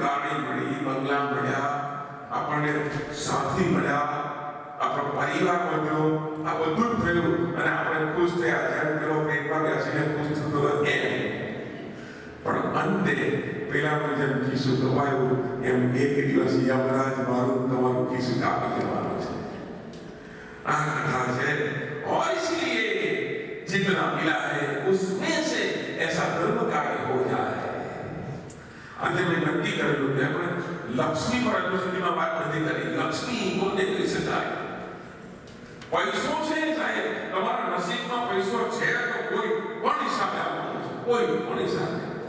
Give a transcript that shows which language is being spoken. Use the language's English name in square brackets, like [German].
[Gujarati] ગાડી મળી, બંગલા મળ્યા, આપણને સાથી મળ્યા, આપણો પરિવાર મળ્યો. આ બધું જ થયું અને આપણે ખુશ થયા. જેમ પેલો ટ્રેનમાં બેસીને ખુશ થતો એમ. પણ અંતે પેલાનું જેમ ખિસ્સું દબાયું એમ એક દિવસ યમરાજ મારું તમારું ખિસ્સું કાપી લેવાનું છે. આ કથા છે. [Hindi] और इसलिए जितना मिला है उसमें से ऐसा धर्म कार्य हो जाए. [Gujarati] આજે મેં નક્કી કરેલું કે આપણે લક્ષ્મી પર હજુ સુધીમાં વાત નથી કરી. લક્ષ્મી કોને કરી શકાય? પૈસો છે, સાહેબ તમારા નસીબમાં પૈસો છે તો કોઈ પણ હિસાબે આવવાનો છે, કોઈ પણ હિસાબે.